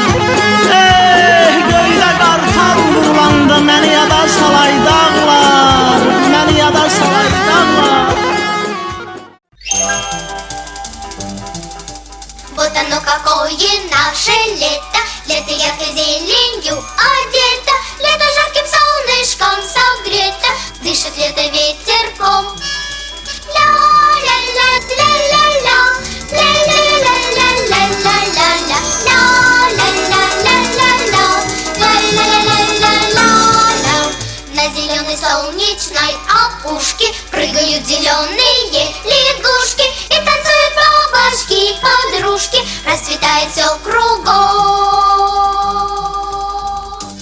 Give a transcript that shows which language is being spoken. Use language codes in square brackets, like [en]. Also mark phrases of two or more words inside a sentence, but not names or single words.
[az] göydə qartal vurulanda, məni yada salay dağlar, məni yada salay dağlar. [ru] Вот оно какое наше лето, лето яркой зеленью одето, лето жарким солнышком согрето, дышит лето ветерком. На зеленой солнечной опушке прыгают зеленые лягушки и танцуют бабочки, подружки, расцветает все кругом.